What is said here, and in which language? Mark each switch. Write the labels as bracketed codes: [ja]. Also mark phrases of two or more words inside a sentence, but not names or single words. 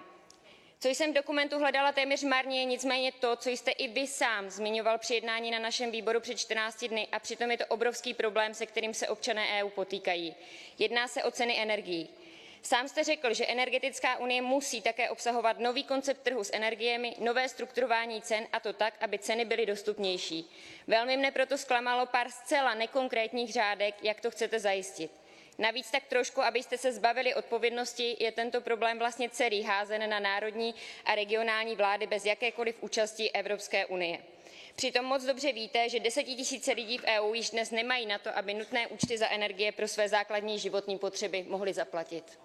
[cs] Co jsem v dokumentu hledala téměř marně, je nicméně to, co jste i vy sám zmiňoval při jednání na našem výboru před 14 dny a přitom je to obrovský problém, se kterým se občané EU potýkají. Jedná se o ceny energií. Sám jste řekl, že energetická unie musí také obsahovat nový koncept trhu s energiemi, nové strukturování cen a to tak, aby ceny byly dostupnější. Velmi mne proto zklamalo pár zcela nekonkrétních řádek, jak to chcete zajistit. Navíc tak trošku, abyste se zbavili odpovědnosti, je tento problém vlastně celý házen na národní a regionální vlády bez jakékoliv účasti Evropské unie. Přitom moc dobře víte, že desetitisíce lidí v EU již dnes nemají na to, aby nutné účty za energie pro své základní životní potřeby mohli zaplatit.